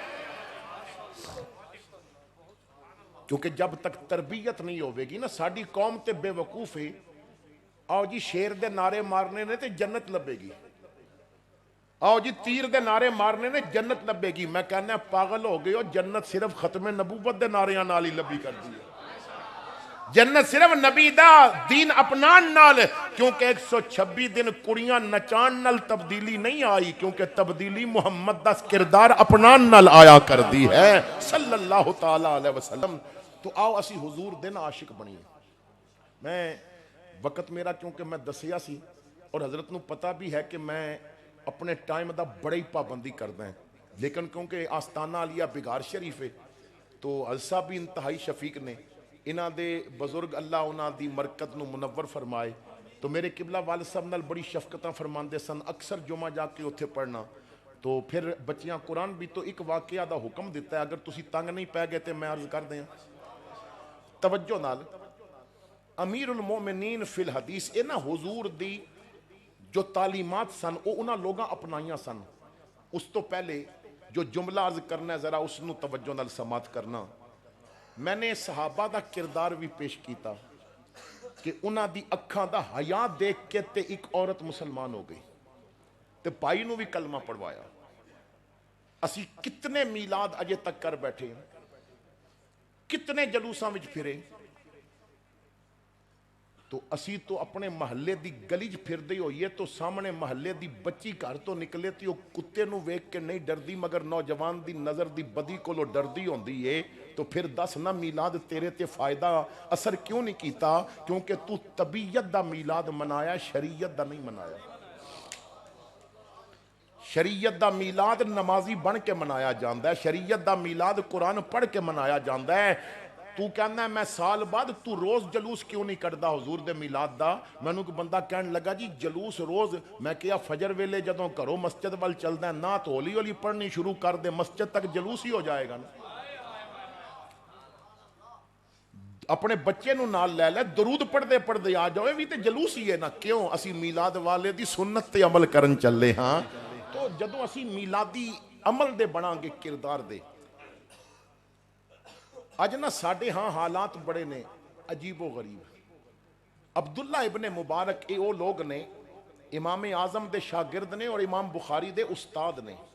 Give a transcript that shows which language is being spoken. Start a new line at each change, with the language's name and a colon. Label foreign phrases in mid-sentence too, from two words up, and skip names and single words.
Punjabi: کیونکہ جب تک تربیت نہیں ہوئے گی نا، ساڑی قوم تے بے وقوف ہے، آؤ جی شیر دے نعرے مارنے نے تے جنت لبے گی، آؤ جی تیر دے نعرے مارنے نے جنت لبے گی۔ میں کہنا پاگل ہو گئے ہو، جنت صرف ختم نبوت دے نعریاں نال ہی لبی کر دی ہے، جنت صرف نبی دا دین اپنان نال، کیونکہ 126 دن کڑیاں نچان نال تبدیلی نہیں آئی، کیونکہ تبدیلی محمد دا کردار اپنان نال آیا کر دی ہے
Arabic: صلی اللہ تعالیٰ علیہ وسلم۔
Punjabi: تو آؤ اسی حضور دن عاشق بنی۔ میں وقت میرا کیونکہ میں دسیا سی اور حضرت نو پتہ بھی ہے کہ میں اپنے ٹائم دا بڑے ہی پابندی کردا ہے، لیکن کیونکہ آستانہ علیہ بگار شریف ہے تو حضرت صاحب بھی انتہائی شفیق نے، انہاں دے بزرگ اللہ انہاں دی مرکت نو منور فرمائے، تو میرے قبلہ والد صاحب نال بڑی شفقتاں فرماندے سن، اکثر جمعہ جا کے اتھے پڑھنا۔ تو پھر بچیاں قرآن بھی تو ایک واقعہ دا حکم دیتا ہے، اگر تسی تنگ نہیں پہ گئے تو میں عرض کر دیں توجہ نال۔
Arabic: امیر المومنین فی الحدیث
Punjabi: اینا حضور دی جو تعلیمات سن وہ انہاں لوگاں اپنائیاں سن۔ اس تو پہلے جو جملہ عرض کرنا ہے ذرا اس نو توجہ نال سماعت کرنا۔ میں نے صحابہ دا کردار بھی پیش کیتا، کہ انہاں دی اکھاں دا حیا دیکھ کے تے ایک عورت مسلمان ہو گئی تے بھائی نو بھی کلمہ پڑھوایا. اسی کتنے میلاد اجے تک کر بیٹھے ہیں, کتنے جلوساں وچ پھرے, تو اسی تو اپنے محلے دی گلی چ پھردے ہوئیے تو سامنے محلے دی بچی گھر تو نکلے تے وہ کتے نو ویکھ کے نہیں ڈردی مگر نوجوان دی نظر دی بدی کولو ڈردی ہوندی ہے. تو پھر دس نہ میلاد تیرے تے فائدہ اثر کیوں نہیں کیتا؟ کیونکہ تو طبیعت دا میلاد منایا, شریعت دا نہیں منایا. شریعت دا میلاد نمازی بن کے منایا جاندا ہے, شریعت دا میلاد قرآن پڑھ کے منایا جاندا ہے. تو کہنا ہے میں سال بعد تو روز جلوس کیوں نہیں کردا حضور دے میلاد دا؟ مینوں کو بندہ کہن لگا جی جلوس روز, میں کہیا فجر ویلے جدوں گھروں مسجد وال چلدا ہے نہ تو ہولی ہولی پڑھنی شروع کر دے, مسجد تک جلوس ہی ہو جائے گا نا. اپنے بچے نو نال لے لے, درود پڑھدے پڑھدے آ جاؤ, بھی تے جلوس ہی ہے نا. کیوں؟ اسی میلاد والے دی سنت تے عمل کرن چلے ہاں. تو جدوں اسی میلادی عمل دے بناں گے, کردار دے, اج نا ساڈے ہاں حالات بڑے نے عجیب و غریب. عبداللہ ابن مبارک اے او لوگ نے امام اعظم دے شاگرد نے اور امام بخاری دے استاد نے.